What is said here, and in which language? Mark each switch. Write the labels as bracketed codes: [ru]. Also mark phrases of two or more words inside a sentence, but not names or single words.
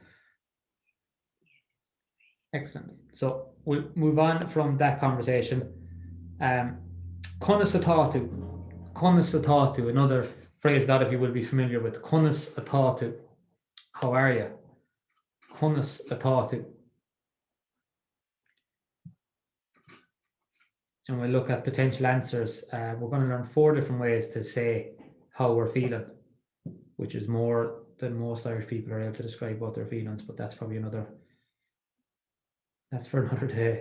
[en] Excellent. So we'll move on from that conversation. [ga] Conas atatu. Conas atatu, [en] another phrase a lot of you will be familiar with. [ga] Conas atatu. [en] How are you? [ga] Conas atatu. [en] and we'll look at potential answers. We're going to learn 4 different ways to say how we're feeling, which is more than most Irish people are able to describe what their feelings, but that's probably that's for another day.